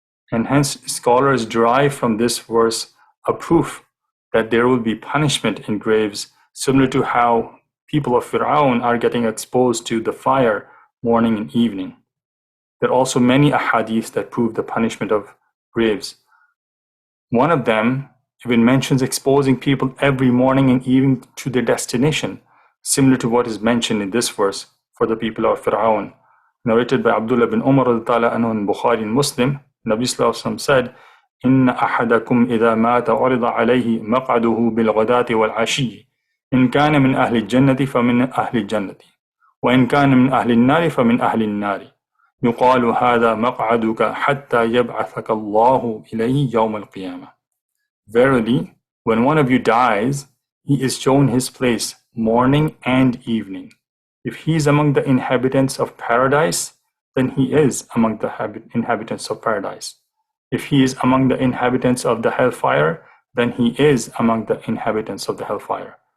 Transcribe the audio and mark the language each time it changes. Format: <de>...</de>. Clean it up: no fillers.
<en>And hence, scholars derive from this verse a proof that there will be punishment in graves, similar to how people of Fir'aun are getting exposed to the fire morning and evening. There are also many ahadith that prove the punishment of graves. One of them even mentions exposing people every morning and evening to their destination, similar to what is mentioned in this verse for the people of Fir'aun. Narrated by Abdullah bin Umar anhu in Bukhari and Muslim, Nabi Sallallahu Alaihi Wasallam said,</en> <ar>إِنَّ أَحَدَكُمْ إِذَا مَاتَ عُرِضَ عَلَيْهِ مَقْعَدُهُ بِالْغَدَاةِ وَالْعَشِيِّ إِنْ كَانَ مِنْ أَهْلِ الْجَنَّةِ فَمِنْ أَهْلِ الْجَنَّةِ وَإِنْ كَانَ مِنْ أَهْلِ النَّارِ فَمِنْ أَهْلِ النَّارِ يُقَالُ هَذَا مَقْعَدُكَ حَتَّى يَبْعَثَكَ اللَّهُ إِلَيْهِ يَوْمَ الْقِيَامَةِ.</ar> <en>Verily, when one of you dies, he is shown his place morning and evening. If he is among the inhabitants of paradise, then he is among the inhabitants of paradise. If he is among the inhabitants of the hellfire, then he is among the inhabitants of the hellfire.</en>